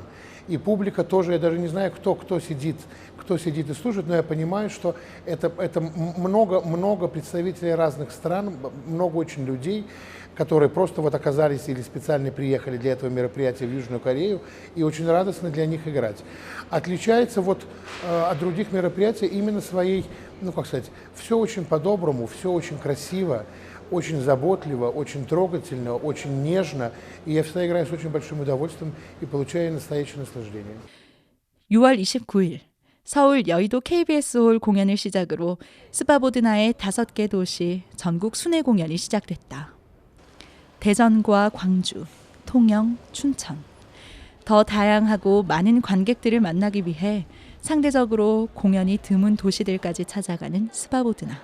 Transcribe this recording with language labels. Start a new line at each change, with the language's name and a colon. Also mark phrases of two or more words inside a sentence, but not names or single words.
Russian: И публика тоже, я даже не знаю, кто сидит и слушает, но я понимаю, что это много представителей разных стран, много очень людей, которые просто вот оказались или специально приехали для этого мероприятия в Южную Корею, и очень радостно для них играть. Отличается вот от других мероприятий именно своей, ну как сказать, все очень по-доброму, все очень красиво, очень заботливо, очень трогательно, очень нежно. И я всегда играю с очень большим удовольствием и получаю настоящее наслаждение.
Korean: 6월 29일 서울 여의도 KBS홀 공연을 시작으로 스바보드나의 5개 도시 전국 순회 공연이 시작됐다. 대전과 광주, 통영, 춘천. 더 다양하고 많은 관객들을 만나기 위해 상대적으로 공연이 드문 도시들까지 찾아가는 스바보드나.